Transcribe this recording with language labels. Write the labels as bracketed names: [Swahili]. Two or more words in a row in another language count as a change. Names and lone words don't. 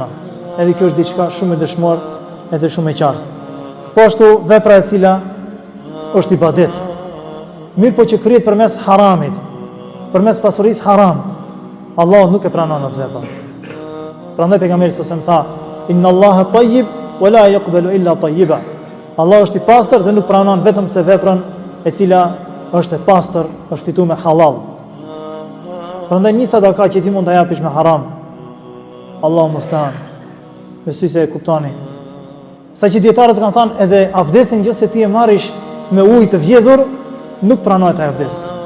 [Albanian] Edhe kjo është diçka shumë e dëshmuar edhe shumë e qartë. Po ashtu vepra e cila është ibadet. Mirë po që kryet përmes haramit, përmes pasurisë haram, Allah nuk e pranon atë vepër. Prandaj pejgamberi s.a.s. tha: [Arabic] "إن الله طيب ولا يقبل إلا طيبا." [Albanian] Allah është i pastër dhe nuk pranon vetëm se veprën e cila është e pastër, është fituar me halal. Prandaj një sadaka që ti mund ta japish me haram, [Arabic] الله المستعان. [Albanian] Besoj se e kuptoni. Saqë dietarët kanë thënë edhe abdesin nëse ti e marrish me ujë të vjedhur, nuk pranohet ai abdes.